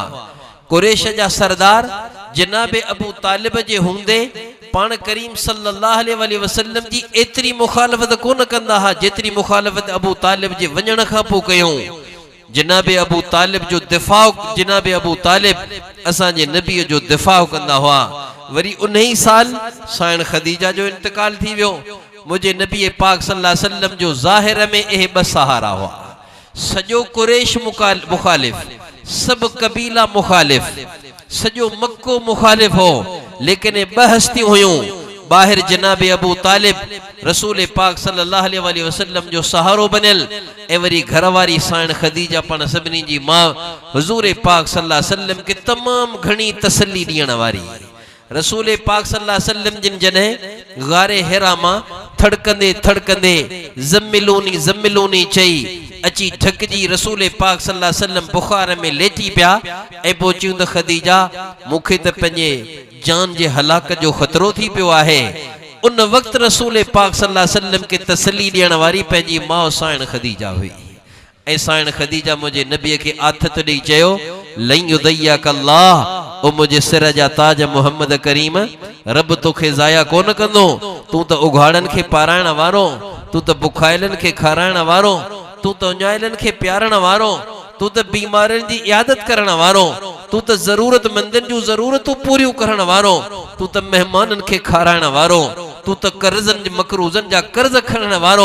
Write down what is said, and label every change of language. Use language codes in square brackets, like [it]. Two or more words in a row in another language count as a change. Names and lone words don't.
[sd] कुरैश जा सरदार जनाबे अबू तालिब जे हूंदे पाण करीम [ar] صلى الله عليه وسلم [sd] जी एतिरी मुखालफ़त कोन कंदा हुआ जेतिरी मुखालफ़त अबू तालिब जे वञण खां पोइ कयूं। जनाबे अबू तालिब जो दिफ़ा, जनाबे अबू तालिब असांजे नबीअ जो दिफ़ा कंदा हुआ। वरी उन्हीं साल साइण ख़दीजा जो इंतकाल थी वियो। मुझे नबी पाक [ar] صلى الله عليه وسلم [sd] जो ज़ाहिर में इहे ब सहारा हुआ। सजो कुरैश मुखालिफ, सब कबीला मुखालिफ, सजो मक्को मुखालिफ हो, लेकिन ये ब हस्ती हुयूं। बाहिर जनाब अबू तालिब रसूल पाक [ar] صلى الله عليه وسلم [sd] जो सहारो बनियल, ए वरी घरवारी साइण ख़दीजा पण सभिनी जी मां हुजूर पाक [ar] صلى الله عليه وسلم [sd] के तमाम घणी तसल्ली ॾियण वारी। रसूल पाक [ar] صلى الله عليه وسلم [sd] जिन जॾहिं गारे हिरा मां थड़कंदे थड़कंदे [ar] زملوني زملوني [sd] चई अची थकजी रसूल पाक [ar] صلى الله عليه وسلم [sd] बुखार में लेटी पिया ऐं पोइ चयूं त ख़दीजा मूंखे त पंहिंजे जान जे हलाक जो ख़तरो थी पियो आहे। उन वक्त रसूल पाक [ar] صلى الله عليه وسلم [sd] के तसल्ली ॾियण वारी पंहिंजी माउ साइण ख़दीजा हुई। ऐं साइण ख़दीजा मुंहिंजे नबीअ खे आथत ॾेई चयो, [ar] لن يضيعك الله, [sd] ओ मुझे सिर जा ताज मोहम्मद करीम, रब तोखे ज़ाया कोन कंदो। तू त उघाड़नि खे पाराइण वारो, तू त बुखायलनि खे खाराइण वारो, तू त उञाइलनि खे प्यारण वारो, तू त बीमारनि जी इयादत करण वारो, तू त ज़रूरतमंदनि जूं ज़रूरतूं पूरियूं करण वारो, तू त मेहमाननि खे खाराइण वारो, तू त कर्ज़नि मकरूज़नि जा कर्ज़ खणण वारो।